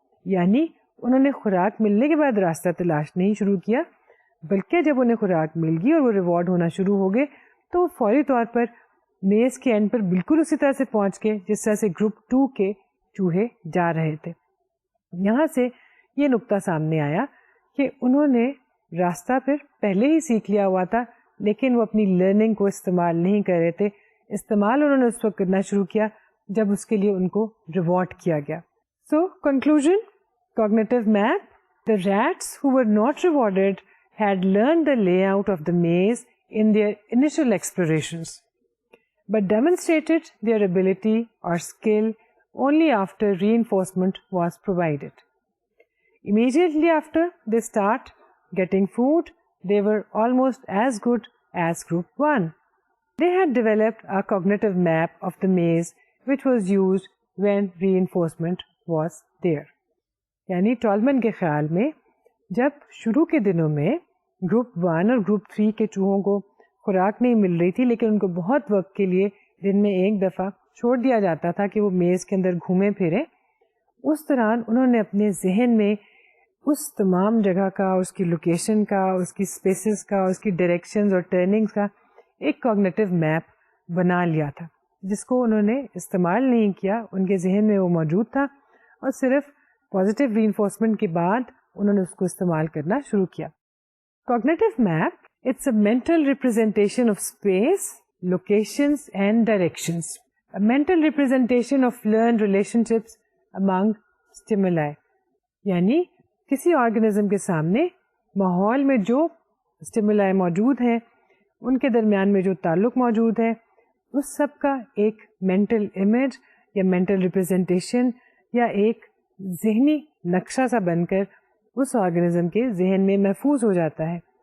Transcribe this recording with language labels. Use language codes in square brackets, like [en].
[ur] یعنی انہوں نے خوراک ملنے کے بعد راستہ تلاش نہیں شروع کیا بلکہ جب انہیں خوراک مل گئی اور وہ ریوارڈ ہونا شروع ہو گئے تو وہ فوری طور پر میز کے اینڈ پر بالکل اسی طرح سے پہنچ گئے جس طرح سے گروپ 2 کے چوہے جا رہے تھے. یہاں سے یہ نقطہ سامنے آیا کہ انہوں نے راستہ پھر پہلے ہی سیکھ لیا ہوا تھا لیکن وہ اپنی لرننگ کو استعمال نہیں کر رہے تھے. استعمال انہوں نے اس وقت کرنا شروع کیا جب اس کے لیے ان کو ریوارڈ کیا گیا. [en] So conclusion, cognitive map, the rats who were not rewarded had learned the layout of the maze in their initial explorations, but demonstrated their ability or skill only after reinforcement was provided. Immediately after they start getting food, they were almost as good as Group 1. They had developed a cognitive map of the maze which was used when reinforcement was there. [ur] یعنی ٹالمن کے خیال میں جب شروع کے دنوں میں group 1 اور گروپ 3 کے چوہوں کو خوراک نہیں مل رہی تھی لیکن ان کو بہت وقت کے لیے دن میں ایک دفعہ چھوڑ دیا جاتا تھا کہ وہ میز کے اندر گھومیں پھریں, اس دوران انہوں نے اپنے ذہن میں اس تمام جگہ کا, اس کی لوکیشن کا, اس کی اسپیسز کا, اس کی ڈائریکشنز اور ٹرننگز کا ایک کوگنیٹو میپ بنا لیا تھا جس کو انہوں نے استعمال نہیں کیا. ان کے ذہن میں وہ موجود تھا اور صرف پازیٹیو ری انفورسمنٹ کے بعد انہوں نے اس کو استعمال کرنا شروع کیا. [en] Cognitive map it's a mental representation of space, locations and directions, a mental representation of learned relationships among stimuli. [ur] یعنی کسی آرگنزم کے سامنے ماحول میں جو stimuli موجود ہیں, ان کے درمیان میں جو تعلق موجود ہے, اس سب کا ایک مینٹل امیج یا مینٹل ریپرزینٹیشن یا ایک ذہنی نقشہ سا بن کر اس آرگنزم کے ذہن میں محفوظ ہو جاتا ہے.